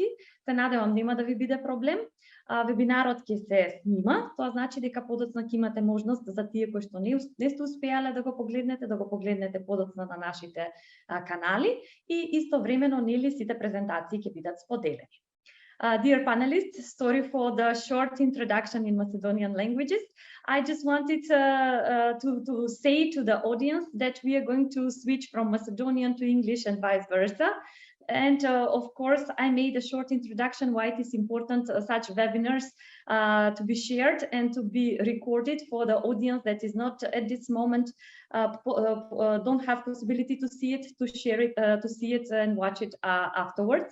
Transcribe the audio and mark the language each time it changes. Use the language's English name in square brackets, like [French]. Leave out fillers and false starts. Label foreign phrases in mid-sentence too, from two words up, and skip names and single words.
[Macedonian] Се надевам нема да ви биде проблем. Вебинарот ќе се снима, тоа значи дека подоцна ќе имате можност за тие кои што не сте успеале да го погледнете подоцна на нашите канали и истовремено нели сите презентации ќе бидат споделени. [English] Dear panelists, sorry for the short introduction in Macedonian languages. I just wanted to say to the audience that we are going to switch from Macedonian to English and vice versa. And of course, I made a short introduction why it is important such webinars to be shared and to be recorded for the audience that is not at this moment don't have possibility to see it, to share it, to see it and watch it afterwards.